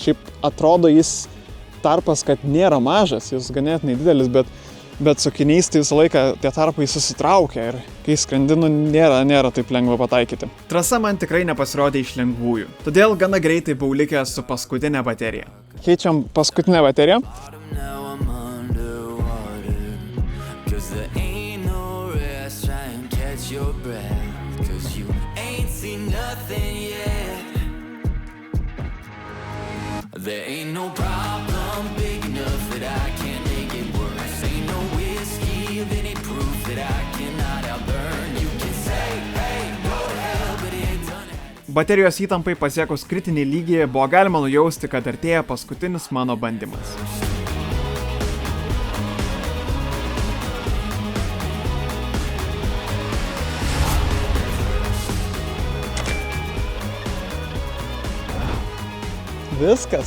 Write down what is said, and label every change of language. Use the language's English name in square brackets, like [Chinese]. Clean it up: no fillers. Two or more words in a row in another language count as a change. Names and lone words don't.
[Lithuanian] Šiaip atrodo jis tarpas, kad nėra mažas, jis ganėtinai didelis, bet su akiniais tai visą laiką tie tarpai susitraukia ir kai skrendinu nėra taip lengva pataikyti. Trasa man tikrai nepasirodė iš lengvųjų, todėl gana greitai buvau likęs su paskutinė baterija. Keičiam paskutinę bateriją. [English] There ain't no problem big enough that I can't make it worse. Ain't no whiskey of any proof that I cannot outburn. You can say, hey, go to hell, but it done. [Lithuanian] Baterijos įtampai pasiekus kritinį lygį buvo galima nujausti, kad artėja paskutinis mano bandymas. Viskas.